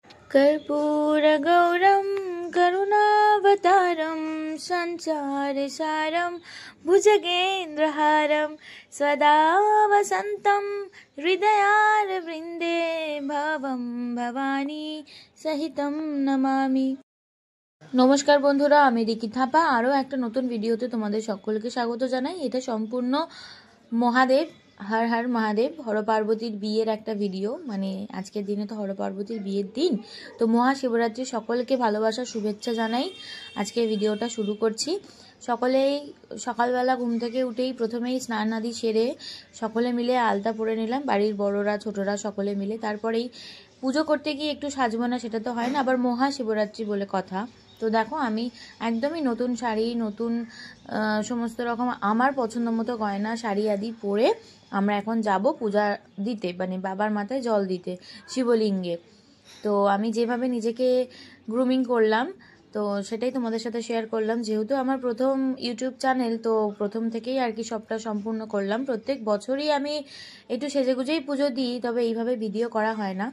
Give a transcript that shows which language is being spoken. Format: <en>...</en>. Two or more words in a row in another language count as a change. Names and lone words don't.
<sa>कर्पूरगौरं करुणावतारं संसारसारं भुजगेन्द्रहारं सदा वसन्तं हृदयारविन्दे भवं भवानी सहितं नमामि।</sa> <bn>নমস্কার বন্ধুরা, আমি রিকি থাপা আর এক নতুন ভিডিওতে তোমাদের সকলকে স্বাগত জানাই। এটা সম্পূর্ণ মহাদেব হর হর মহাদেব হর পার্বতীর বিয়ের এক ভিডিও, মানে আজকের দিনে তো হর পার্বতীর বিয়ের দিন, তো মহাশিবরাত্রি সকলকে ভালোবাসা শুভেচ্ছা জানাই। আজকে ভিডিওটা শুরু করছি। সকলেই সকালবেলা ঘুম থেকে উঠেই প্রথমেই স্নান আদি সেরে সকলে মিলে আলতা পরে নিলাম, বাড়ির বড়রা ছোটরা সকলে মিলে। তারপরেই পুজো করতে গিয়ে একটু সাজবো না, সেটা তো হয় না, আবার মহাশিবরাত্রি বলে কথা। তো দেখো আমি একদমই নতুন শাড়ি নতুন সমস্ত রকম আমার পছন্দ মতো গয়না শাড়ি আদি পরে আমরা এখন যাবো পূজা দিতে, মানে বাবার মাথায় জল দিতে শিবলিঙ্গে। তো আমি যেভাবে নিজেকে গ্রুমিং করলাম तो সেটাই তোমাদের সাথে শেয়ার করলাম। যেহেতু আমার প্রথম ইউটিউব চ্যানেল, তো প্রথম থেকেই আর কি সবটা সম্পূর্ণ করলাম। প্রত্যেক বছরই আমি একটু সেজেগুজেই পুজো দিই, তবে এইভাবে ভিডিও করা হয় না।</bn>